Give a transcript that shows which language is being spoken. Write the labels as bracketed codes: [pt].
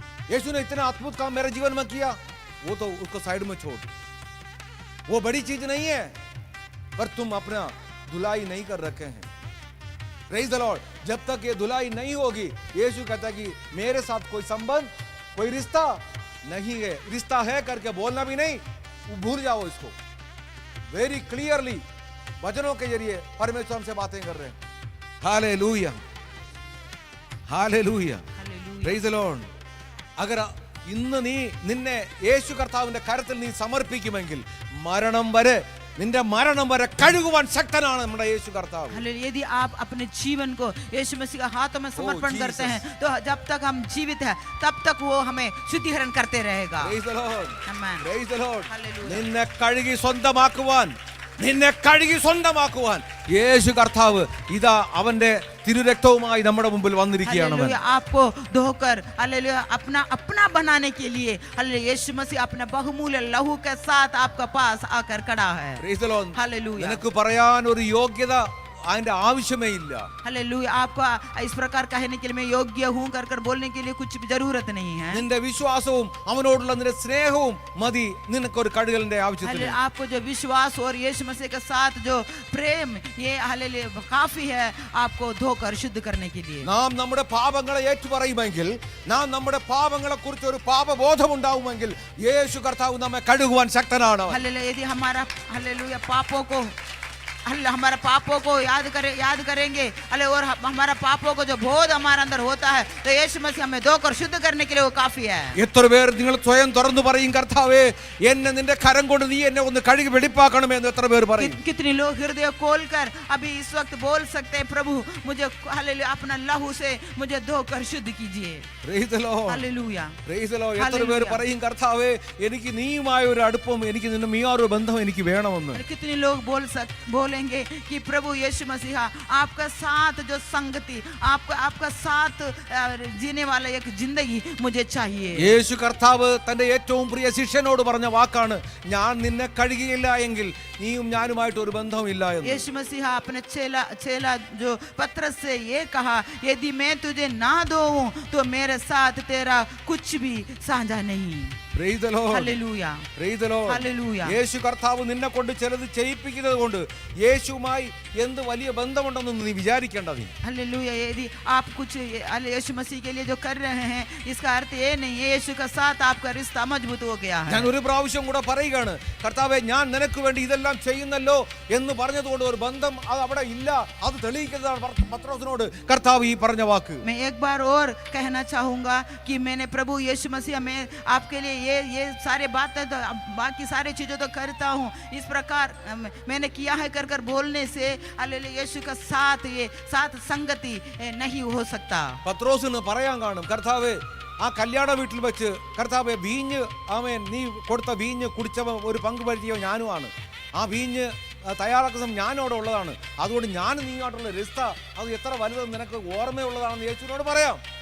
[hi] यीशु ने इतना अद्भुत काम मेरे जीवन में किया, वो तो उसको साइड में छोड़, वो बड़ी चीज नहीं है, पर तुम अपना धुलाई नहीं कर रखे हैं। [en] Praise the lord. [hi] जब तक ये धुलाई नहीं होगी, यीशु कहता है कि मेरे साथ कोई संबंध, कोई रिश्ता नहीं है। रिश्ता है करके बोलना भी नहीं, भूल जाओ इसको। [en] very clearly [hi] वचनों के जरिए परमेश्वर हमसे बातें कर रहे हैं। [en] Hallelujah, hallelujah, praise the lord. [ml] അഗർ ഇന്ന് നീ നിന്നെ യേശു കർത്താവിന്റെ കരത്തിൽ നീ സമർപ്പിക്കുമെങ്കിൽ മരണം വരെ, നിന്റെ മരണം വരെ കഴുകുവാൻ ശക്തനാണ് നമ്മുടെ യേശു കർത്താവ്. [hi] यदि आप अपने जीवन को यीशु मसीह के हाथों में समर्पण करते हैं तो जब तक हम जीवित हैं तब तक वो हमें शुद्धिकरण करते रहेगा। [en] Praise the lord, Amen. Praise the lord. Hallelujah. [ml] നിന്നെ കഴുകി സ്വന്തമാക്കുവാൻ, നിന്നെ കഴുകി സ്വന്തമാക്കുവാൻ യേശു കർത്താവ് ഇതാ അവന്റെ തിരുരക്തവുമായി നമ്മുടെ മുമ്പിൽ വന്നിരിക്കുകയാണ്. [hi] हालेलुया। आपको धोकर हालेलुया अपना अपना बनाने के लिए हालेलुया यीशु मसीह अपने बहुमूल्य लहू के साथ आपका पास आकर खड़ा है। [en] Praise the lord. [hi] हालेलुया। [ml] നിനക്ക് പറയാൻ ഒരു യോഗ്യത അതിന്റെ ആവശ്യമേ ഇല്ല. [hi] हालेलुया। आपको इस प्रकार कहने के लिए मैं योग्य हूं कर बोलने के लिए कुछ भी जरूरत नहीं है। [ml] നിന്റെ വിശ്വാസവും അവനോടുള്ള നിന്റെ സ്നേഹവും മതി നിനക്കൊരു കഴുകലിന്റെ ആവശ്യത്തിന്. [hi] हालेलुया। आपको जो विश्वास और यीशु मसीह के साथ जो प्रेम, ये हालेलुया काफी है आपको धोकर शुद्ध करने के लिए। [ml] നാം നമ്മുടെ പാപങ്ങളെ ഏറ്റുപറയുമെങ്കിൽ, നാം നമ്മുടെ പാപങ്ങളെ കുറിച്ച് ഒരു പാപബോധം ഉണ്ടാവുമെങ്കിൽ യേശു കർത്താവ് നമ്മെ കഴുകുവാൻ ശക്തനാണ്. [hi] हालेलुया। यदि हमारा हालेलुया हमारा पापों को याद करेंगे अले और हमारा पापों को जो बोध हमारे अंदर होता है तो यीशु मसीह हमें धोकर शुद्ध करने के लिए वो काफी है। [ml] എത്ര പേർ നിങ്ങൾ സ്വയം തുറന്നു പറയും, കർത്താവേ എന്നെ നിന്റെ കരം കൊണ്ട് നീ എന്നെ ഒന്ന് കഴുകി വെടിപ്പാക്കണമേ എന്ന് എത്ര പേർ പറയും? [hi] कितने लोग हृदय खोलकर अभी इस वक्त बोल सकते हैं, प्रभु मुझे हालेलुया अपना लहू से मुझे धोकर शुद्ध कीजिए। [en] Praise the Lord. [hi] Hallelujah. [en] Praise the Lord. [ml] എത്ര പേർ [en] Hallelujah. [ml] പറയും, കർത്താവേ എനിക്ക് നീയുമായ ഒരു അടുപ്പം, എനിക്ക് നിന്നെ ഒരു ബന്ധം എനിക്ക് വേണമെന്ന്? [hi] कितने लोग बोलेंगे कि प्रभु यीशु मसीहा आपका साथ जो संगति, आपका साथ जीने वाला एक जिंदगी मुझे चाहिए। [ml] യേശു കർത്താവ് തന്റെ ഏറ്റവും പ്രിയ ശിഷ്യനോട് പറഞ്ഞ വാക്കാണ്, ഞാൻ നിന്നെ കഴുകിയില്ല എങ്കിൽ നീയും ഞാനുമായിട്ട് ഒരു ബന്ധമില്ല എന്ന്. [hi] यीशु मसीहा अपने चेला जो पत्रस से ये कहा, यदि मैं तुझे ना धोऊं तो मेरे साथ तेरा कुछ भी साझा नहीं। [en] Praise the Lord. [hi] Hallelujah. [en] Praise the Lord. Hallelujah. [ml] യേശു കർത്താവ് നിന്നെ കൊണ്ട് ചിലത് ചെയ്യിപ്പിക്കുന്നത് കൊണ്ട് യേശുവുമായി എന്ത് വലിയ ബന്ധമുണ്ടെന്ന് നീ വിചാരിക്കേണ്ട. നീ [hi] हालेलुया। यदि आप कुछ यीशु मसीह के लिए जो कर रहे हैं इसका अर्थ ये नहीं है यीशु का साथ आपका रिश्ता मजबूत हो गया है। [ml] ഞാൻ ഒരു പ്രാവശ്യം കൂടെ പറയുകയാണ്, കർത്താവേ ഞാൻ നിനക്ക് വേണ്ടി ഇതെല്ലാം ചെയ്യുന്നല്ലോ എന്ന് പറഞ്ഞതുകൊണ്ട് ഒരു ബന്ധം അത് അവിടെ ഇല്ല, അത് തെളിയിക്കുന്നതാണ് പത്രോസിനോട് കർത്താവ് ഈ പറഞ്ഞ വാക്ക്. [hi] मैं एक बार और कहना चाहूंगा कि मैंने प्रभु यीशु मसीह में आपके लिए ये सारे बातें तो बाकी सारे चीजों तो करता हूँ, इस प्रकार मैंने किया है कर बोलने से हालेलुया यीशु का साथ ये साथ संगति नहीं हो सकता। [ml] പത്രോസിന് പറയാൻ കാണും, കർത്താവേ ആ കല്യാണ വീട്ടിൽ വെച്ച് കർത്താവെ വീഞ്ഞ് ആമേൻ നീ കൊടുത്ത വീഞ്ഞ് കുടിച്ചവ ഒരു പങ്ക് പറ്റിയോ ഞാനുമാണ്, ആ വീഞ്ഞ് തയ്യാറാക്കുന്ന ഞാനവിടെ ഉള്ളതാണ്, അതുകൊണ്ട് ഞാൻ നീങ്ങോട്ടുള്ള റിസ്ത അത് എത്ര വലുതെന്ന് നിനക്ക് ഓർമ്മയുള്ളതാണെന്ന് യേശുവിനോട് പറയാം.